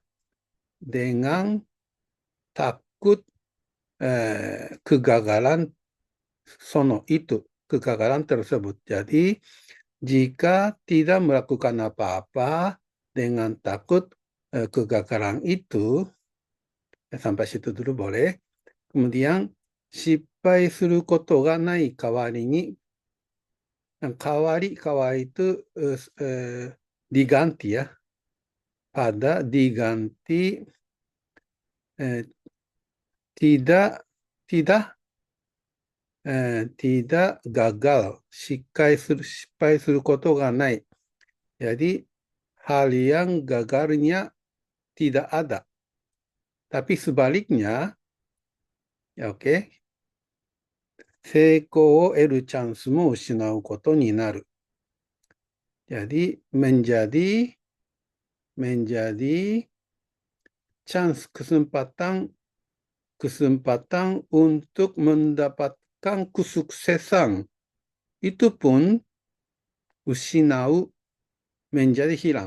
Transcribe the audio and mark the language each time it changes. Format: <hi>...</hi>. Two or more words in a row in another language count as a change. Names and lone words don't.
<id>Dengan takut kegagalan sono itu, kegagalan tersebut. Jadi jika tidak melakukan apa-apa dengan takut kegagalan itu, sampai situ dulu boleh. Kemudian,</id> <ja>失敗することがない代わりに、代わり</ja> <id>itu diganti ya. Pada diganti tidak tidak gagal,</id> <ja>失敗することがない.</ja> <id>Jadi, hal yang gagalnya tidak ada. Tapi sebaliknya, ya oke,</id> <ja>成功を得るチャンスも失うことになる.</ja> <id>Jadi, menjadi chance, kesempatan untuk mendapatkan kesuksesan. Itu pun usinau, menjadi hilang.</id>